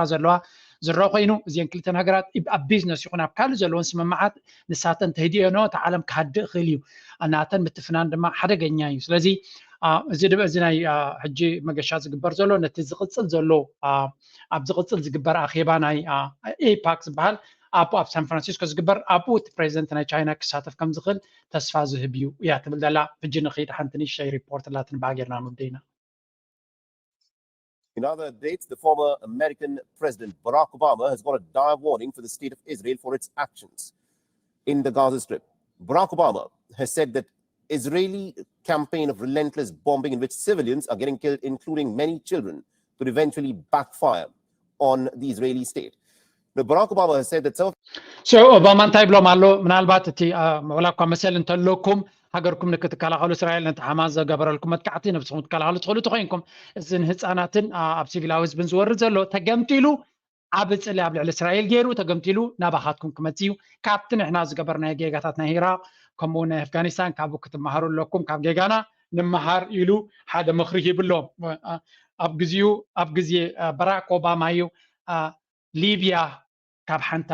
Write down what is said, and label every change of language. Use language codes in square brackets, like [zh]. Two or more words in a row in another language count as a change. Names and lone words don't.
[ti] ዘለዋ ዝረአ ኮይኑ እዚአን ክልተን ሃገራት ኣብ ቢዝነስ ይኹን ኣብ ካልእ ዘለዎን ስምምዓት ንሳተን ተህዲአኖ እቲ ዓለም ክሃድእ ክእል እዩ። ናተን ምትፍናን ድማ ሓደገኛ እዩ። ስለዚ እዚ ናይ ሕጂ መገሻ ዝግበር ዘሎ ነቲ ዝቕፅል ዘሎ ኣብ ዝቕፅል ዝግበር ኣኼባ ናይ ኤፓክ ዝበሃል ኣብኡ ኣብ ሳን ፍራንሲስኮ ዝግበር ኣብኡ እቲ ፕሬዚደንት ናይ ቻይና ክሳተፍ ከም ዝኽእል ተስፋ ዝህብ እዩ እያ ትብል ዘላ። ሕጂ ንኸይድ ሓንቲ ንእሽተይ ሪፖርት ላትን ባጌርና ንውደይና። [en] In other updates, the former American President Barack Obama has got a dire warning for the state of Israel for its actions in the Gaza Strip. Barack Obama has said that Israeli campaign of relentless bombing in which civilians are getting killed, including many children, could eventually backfire on the Israeli state. Now, Barack Obama has said that some... [ti] So, Obama እንታይ ብሎም ኣሎ ምናልባት እቲ ወላኳ መሰል እንተለኩም ሃገርኩም ንክትከላኸሉ እስራኤል ነቲ ሓማስ ዘገበረልኩም መጥቃዕቲ ነብስኩም ትከላኸሉ ትኽእሉ ትኾይንኩም እዚን ህፃናትን ኣብ ሲቪላዊ ህዝብን ዝወርድ ዘሎ ተገምቲሉ ኣብ ፅሊ ኣብ ልዕሊ እስራኤል ገይሩ ተገምቲሉ ናባኻትኩም ክመፅእ እዩ። ካብቲ ንሕና ዝገበርናዮ ጌጋታት ናይ ኢራቅ ከምኡ ናይ ኣፍጋኒስታን ካብኡ ክትመሃሩ ኣለኩም ካብ ጌጋና ንምሃር ኢሉ ሓደ ምኽሪ ሂብሎም። ኣብ ግዜ ባራክ ኦባማ እዩ ሊብያ ካብ ሓንቲ